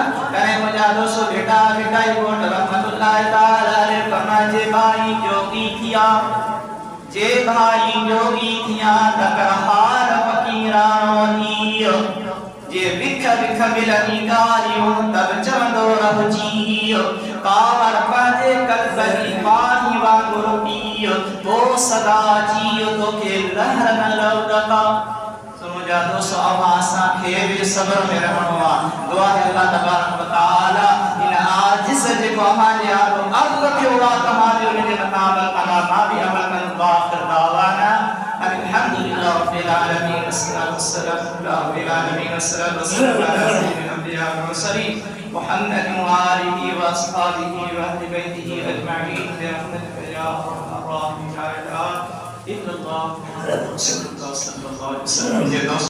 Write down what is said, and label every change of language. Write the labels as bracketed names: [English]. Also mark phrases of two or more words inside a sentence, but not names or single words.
[Sindhi] कॾहिं मुझा दोस्त बेटा बेटा ई घोट [Arabic] رحمة الله تعالى عليه [Sindhi] फरमाए, जे भाई जोगी थिया, जे भाई जोगी थिया तकर हार फ़क़ीरानो थी, जे विख विख मिलनी गारियूं तब चवंदो रहिजी, कावर पंहिंजे कल्ब जी पाणी वांगुरु पीउ, पोइ सदा जीउ तोखे लहर न लवंदा। मुझा दोस्त असांखे बि सब्र में रहणो आहे। दुआ है [Arabic] الله تبارك وتعالى [Sindhi] इन आजिज़ जेको असांजे आरो अर्ज़ कयो आहे तव्हांजे उनजे मथां अमल कंदा, मां बि अमल कंदुमि। [Arabic] آخر دعوانا الحمد لله رب العالمين، الصلاة والسلام على رب العالمين، الصلاة والسلام على سيد الأنبياء والمرسلين محمد وآله وأصحابه وأهل بيته أجمعين برحمتك يا أرحم الراحمين. إلا الله صلى الله عليه وسلم.